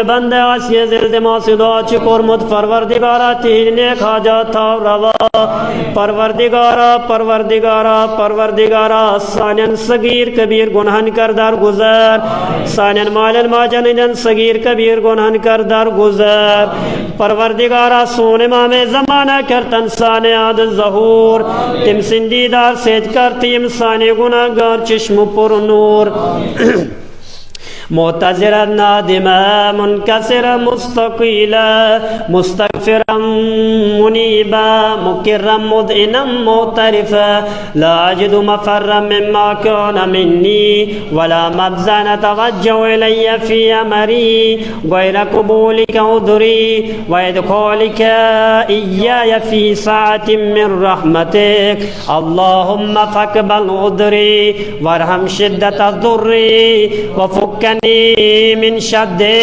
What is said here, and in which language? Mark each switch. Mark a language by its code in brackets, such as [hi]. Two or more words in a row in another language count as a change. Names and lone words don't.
[ks] بنٛدٕ آسہِ یہِ دِلدِماغ سۭتۍ دعا چھُ کوٚرمُت پروردگارا تِہِنٛدۍ نیک حاجات تھاو روا پروردگارا پروردگارا پروردگارا سانٮ۪ن صغیٖر کبیٖر گۄنہن کر درگُزر سانٮ۪ن مالٮ۪ن ماجٮ۪ن ہٕنٛدٮ۪ن صغیٖر کبیٖر گۄنہن کر درگُزر پروردگارا سون امام زمانہ کر تن سانہِ یاد ظہوٗر تٔمۍ سٕنٛدۍ دیٖدار سۭتۍ کر تہٕ یِم سانہِ گُناہ گار چشمہٕ پُر نوٗر [ar] معتذرا نادما منكسرا مستقيلا مستغفرا منيبا مكرا مذعنا معترفا لا أجد مفرا مما كان مني ولا مبزا توجه إلي في أمري غير قبولك عذري وإدخالك إياي في ساعة من رحمتك اللهم فاقبل عذري وارحم شدة ضري وفكني من شد